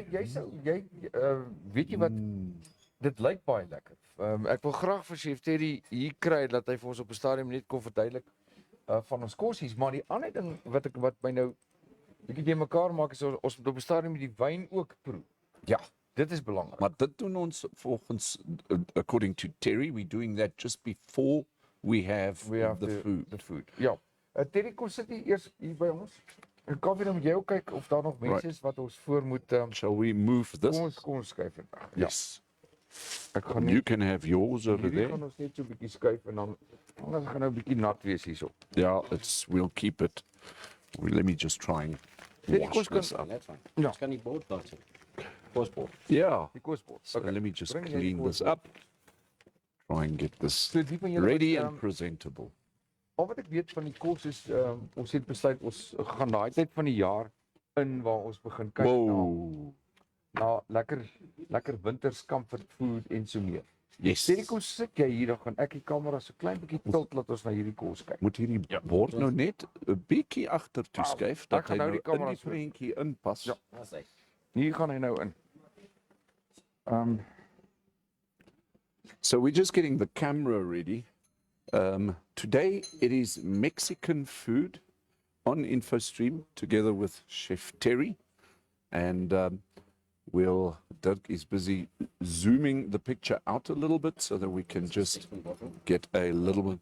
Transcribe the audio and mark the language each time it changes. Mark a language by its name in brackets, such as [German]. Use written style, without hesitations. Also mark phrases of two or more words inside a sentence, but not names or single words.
[Afrikaans] Jy weet jy wat dit lyk baie lekker. Ek wil graag vir Chef Terry hier kry dat hy vir ons op 'n stadium net kon verduidelik van ons kosies, maar die ander ding wat my nou bietjie te mekaar maak is ons moet op 'n stadium die wyn ook proe. Ja. Dit is belangrik. Maar dit doen ons volgens, [English] according to Terry, we're doing that just before we have the food. The food. [Afrikaans] Ja. Terry, kom sit hier eers hier by ons. En kan jy met jou kyk of daar nog mense is wat ons voor moet [English] Shall we move this? [Afrikaans] kom ons skuif dit. [English] Yes. [Afrikaans] Ek gaan [English] You can have yours over [Afrikaans] hierdie [English] there. [Afrikaans] gaan ons net so 'n bietjie skuif en dan gaan nou 'n bietjie nat wees hierso. [English] Yeah, we'll keep it. Let me just try and wash this up. That's fine. [Afrikaans] Ja. Ons kan die bord daar sit. Kosbord. [English] Yeah. [Afrikaans] Die kosbord. [English] So let me just [Afrikaans] Bring jy die [English] clean this [Afrikaans] kosbord. [English] up. Try and get this [Afrikaans] So die van julle [English] ready [Afrikaans] wat, [English] and presentable. [Afrikaans] al wat ek weet van die kos is ons het besluit ons gaan daai tyd van die jaar in waar ons begin kyk [English] Whoa. [Afrikaans] na lekker winters [English] comfort food [Afrikaans] en so meer. [English] Yes. [Afrikaans] Sê kom sit jy hier dan gaan ek die kamera so klein bietjie tilt laat ons na hierdie kos kyk. Moet hierdie bord nou net 'n bietjie agtertoe skuif ek dat gaan hy nou nou die in kamera die so- prentjie inpas. Ja. Daar's hy. Hier gaan hy nou in. [English] So we're just getting the camera ready. Today it is Mexican food on Infostream together with Chef Terry. And Dirk is busy zooming the picture out a little bit so that we can just get a little bit.